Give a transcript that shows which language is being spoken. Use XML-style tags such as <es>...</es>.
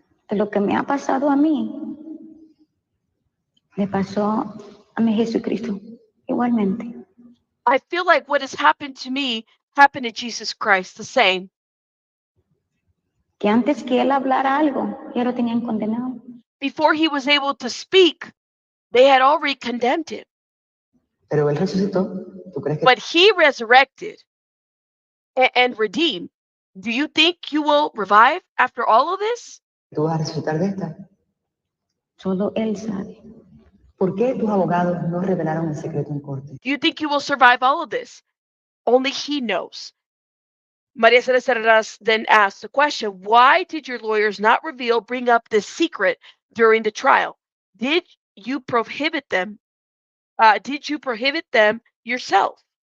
<es>De lo que me ha pasado a mí, le pasó a mi Jesucristo igualmente.</es> <en>I feel like what has happened to me happened to Jesus Christ, the same.</en> <es>Que antes que él hablara algo, ya lo tenían condenado.</es> <en>Before he was able to speak, they had already condemned him.</en> <es>Pero él resucitó. ¿Tú crees que</es> <en>But he resurrected and redeemed. Do you think you will revive after all of this?</en> <es>tú vas a resucitar de esta? Solo él sabe. ¿Por qué tus abogados no revelaron el secreto en corte?</es> <en>Do you think you will survive all of this? Only he knows. Maria Celeste Arraras then asked the question, why did your lawyers not bring up this secret during the trial? Did you prohibit them? Did you prohibit them yourself?</en>